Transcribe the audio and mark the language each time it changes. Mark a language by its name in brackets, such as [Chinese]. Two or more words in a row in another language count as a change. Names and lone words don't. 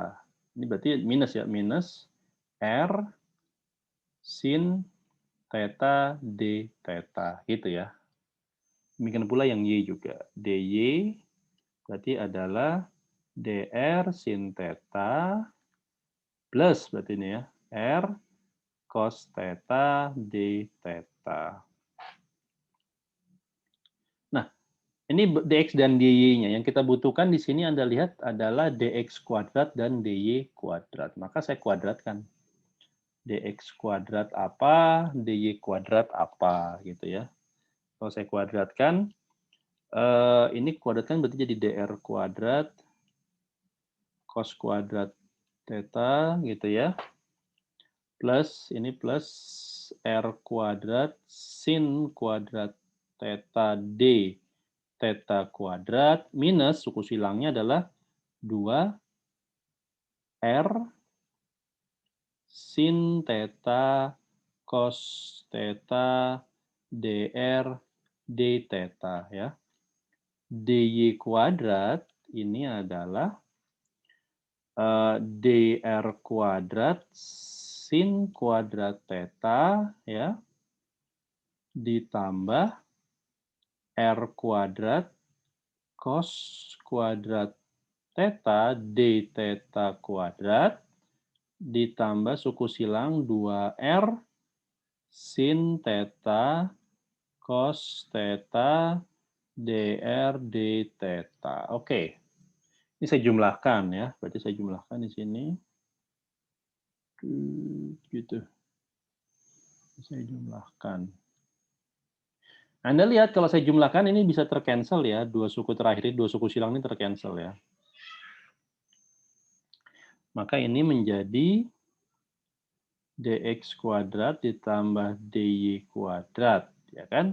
[Indonesian] Ini berarti minus ya, minus R sin theta d theta, gitu ya. Demikian pula yang Y juga. dy berarti adalah dr sin theta plus, berarti ini ya, R cos theta d theta. Nah, ini dx dan dy-nya. Yang kita butuhkan di sini Anda lihat adalah dx kuadrat dan dy kuadrat. Maka saya kuadratkan. Dx kuadrat apa, dy kuadrat apa, gitu ya. Kalau saya kuadratkan, ini kuadratkan berarti jadi dr kuadrat cos kuadrat theta, gitu ya. Plus, ini plus r kuadrat sin kuadrat theta d theta kuadrat minus suku silangnya adalah 2r sin theta cos theta dr d theta ya. dy kuadrat ini adalah dr kuadrat sin kuadrat theta ya ditambah r kuadrat cos kuadrat theta d theta kuadrat ditambah suku silang 2r sin theta cos theta dr d theta. Oke. Ini saya jumlahkan ya. Berarti saya jumlahkan di sini. Gitu. Saya jumlahkan. Anda lihat kalau saya jumlahkan ini bisa tercancel ya. Dua suku terakhir, dua suku silang ini tercancel ya. Maka ini menjadi dx kuadrat ditambah dy kuadrat, ya kan?